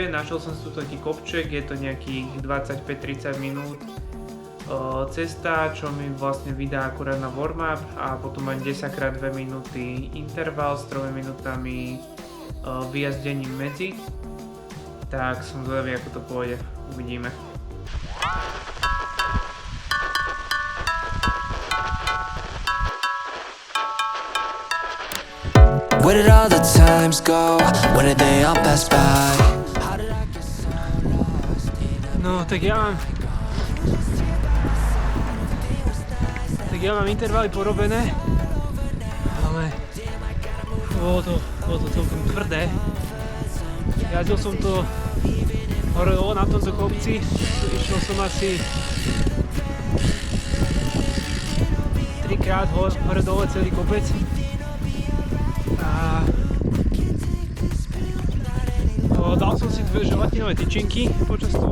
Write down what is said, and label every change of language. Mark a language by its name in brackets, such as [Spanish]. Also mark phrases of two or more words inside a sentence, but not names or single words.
[Slovak] Našiel som si tu taký kopček, je to nejakých 25-30 minút cesta, čo mi vlastne vydá akurát na warm-up a potom mám 10x2 minúty interval s 3 minútami vyjazdením medzi. Tak som zvedavý, ako to pôjde. Uvidíme. [English] Where did all the times go? When did they all pass by? [Slovak] No, tak ja mám intervaly porobené, ale bolo to celkom tvrdé. Jazdil som to hore dole na tomto kopci, išiel som asi 3-krát hore dole celý kopec a dal som si 2 želatinové tyčinky počas toho.